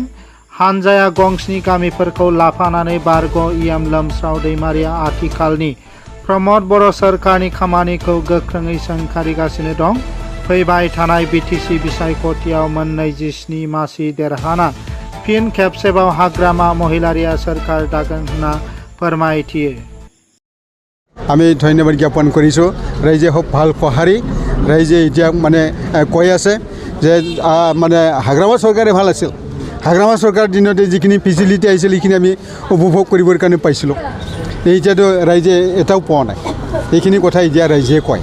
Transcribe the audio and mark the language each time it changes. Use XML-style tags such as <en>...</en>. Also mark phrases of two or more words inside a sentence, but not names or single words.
<brx>हानजाया गंस्नि गामिफोरखौ लाफानानै बारग' EM लोमस्राव दैमारिया आथिखालनि प्रमद बर' सोरखारनि खामानिखौ गोख्रोङै सोंखारिगासिनो दं। फैबाय थानाय BTC बिसायख'थियाव मोन 27 मासि देरहाना फिन खेबसेबाव हाग्रामा महिलारिया सोरखार दागोन होनना फोरमायथियो।</brx> <as>আমি ধন্যবাদ জ্ঞাপন কৰিছোঁ। ৰাইজে খুব ভাল সঁহাৰি। ৰাইজে এতিয়া মানে কৈ আছে যে মানে হাগ্ৰামা চৰকাৰে ভাল আছিল। হাগ্ৰামা চৰকাৰৰ দিনতে যিখিনি ফেচিলিটি আহিছিল সেইখিনি আমি উপভোগ কৰিবৰ কাৰণে পাইছিলোঁ। এতিয়াতো ৰাইজে এটাও পোৱা নাই। এইখিনি কথা এতিয়া ৰাইজে কয়।</as>